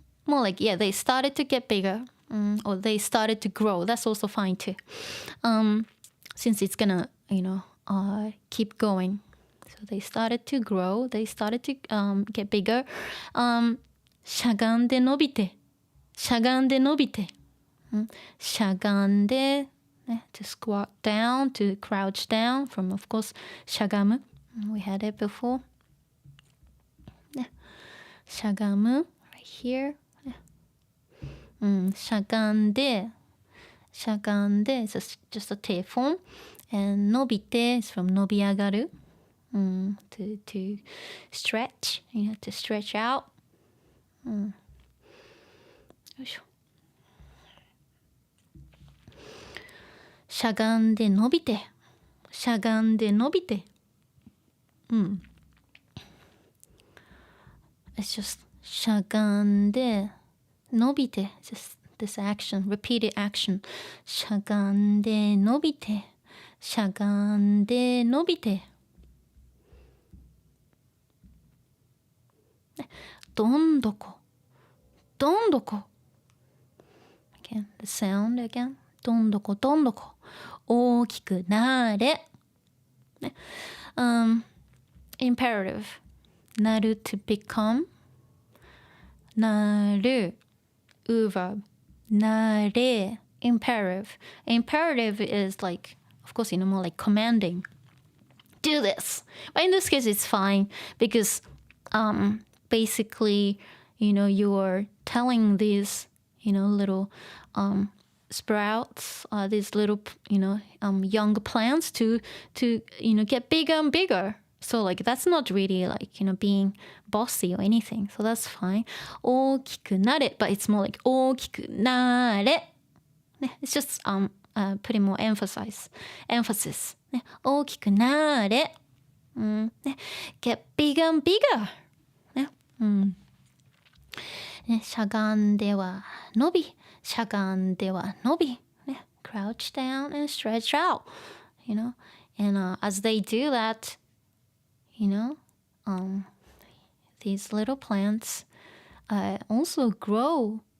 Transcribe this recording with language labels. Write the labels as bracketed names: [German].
[English] More like, yeah, they started to get bigger. Or they started to grow. That's also fine too. Since it's gonna, keep going. So they started to grow. They started to get bigger. [Japanese] しゃがんで伸びて。しゃがんで伸びて。しゃがんで、ね、 [English] to squat down, to crouch down from, of course, しゃがむ。 We had it before. ね、しゃがむ、right here. ね、 [Japanese] しゃがんで、しゃがんで、 [English] it's just a 手本。 and 伸びて is from 伸び上がる。 to stretch, you know, to stretch out. [Japanese] よいしょ。しゃがんで伸びて、しゃがんで伸びて。 [English] It's just [Japanese] しゃがんで伸びて。 [English] Just this action, repeated action. [Japanese] しゃがんで伸びて、しゃがんで伸びて。どんどこ、どんどこ。 [English] Again, the sound again. [Japanese] どんどこ、どんどこ。大きくなれ。 [English] ね、imperative. [Japanese] なる [English] to become. [Japanese] なる verb. [English] なれ imperative. Imperative is like, of course, you know, more like commanding. Do this. But in this case, it's fine because basically, you know, you're telling these, you know, little sprouts, these little, you know, young plants to, you know, get bigger and bigger. So like that's not really like, you know, being bossy or anything. So that's fine. [Japanese] 大きくなれ, [English] but it's more like 大きくなれ. It's just putting more emphasis. [Japanese] ね、大きくなれ。ね、 [English] get bigger and bigger. [Japanese] ね、ね、しゃがんでは伸び、しゃがんでは伸び。 [English] ね、crouch down and stretch out. You know, and as they do that, you know, these little plants also grow.